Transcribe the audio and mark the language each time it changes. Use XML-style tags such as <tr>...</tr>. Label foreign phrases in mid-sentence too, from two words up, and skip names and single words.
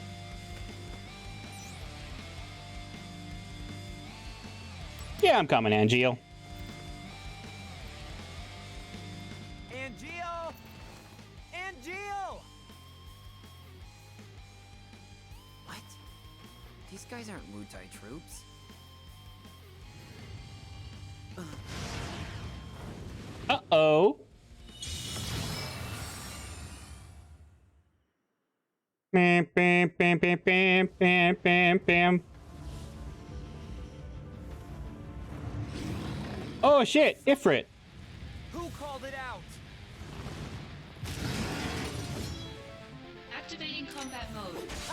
<en>Yeah, I'm coming, Angeal. Angeal! Angeal! What? These guys aren't Mutai troops. Uh-oh. Bam, bam, bam, bam, bam, bam, bam, bam. Oh shit, Ifrit. Who called it out? Activating combat mode.</en>